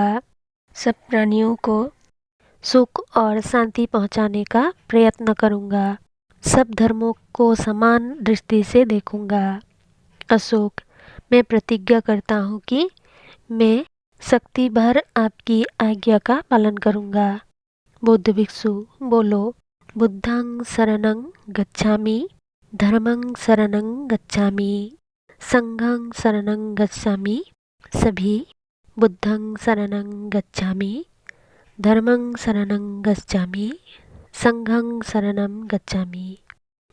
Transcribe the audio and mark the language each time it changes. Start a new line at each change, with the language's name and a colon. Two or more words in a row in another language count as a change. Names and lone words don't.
Hindi: सब प्राणियों को सुख और शांति पहुँचाने का प्रयत्न करूँगा। सब धर्मों को समान दृष्टि से देखूँगा। अशोक, मैं प्रतिज्ञा करता हूँ कि मैं शक्ति भर आपकी आज्ञा का पालन करूँगा। बौद्ध भिक्षु बोलो,
Pali: बुद्धं शरणं गच्छामि, धर्मं शरणं गच्छामि, संघं शरणं गच्छामि। सभी बुद्धं शरणं गच्छामि, धर्मं शरणं गच्छामि, संघं शरणं गच्छामि।